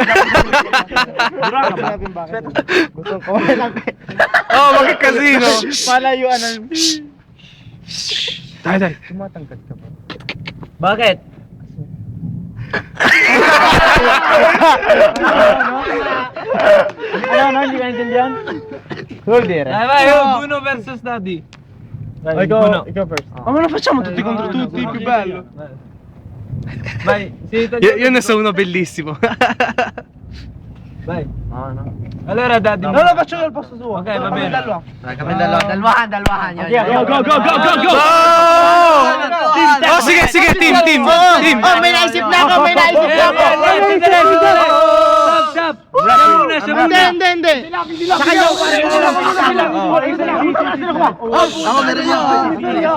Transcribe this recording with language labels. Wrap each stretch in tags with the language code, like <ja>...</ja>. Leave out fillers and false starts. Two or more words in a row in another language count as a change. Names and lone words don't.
<tl>Gusto ko lang. Oh, magkakasino. Palayuan ng...</tl> <it>Dai.</it> <tl>Tumatangkad ka ba? Bakit? Ano, hindi ka naintindihan?</tl> <en>Hold it.</en> <tl>Guno versus daddy.</tl> <en>Ikaw first.</en> <it>Ma lo facciamo tutti contro tutti, più bello. Vai, Io ne so uno bellissimo. Vai. Allora daddy. No, lo faccio io al posto suo. Ok, va bene.</it> <tl>Kami dalwahan yun.</tl> <en>Go!</en> <tl>Oh, sige, team. Oh, may naisip na ako.</tl> <en>Stop.</en> <tl>Hindi. Sa kanya ko Ako meron yun.</tl>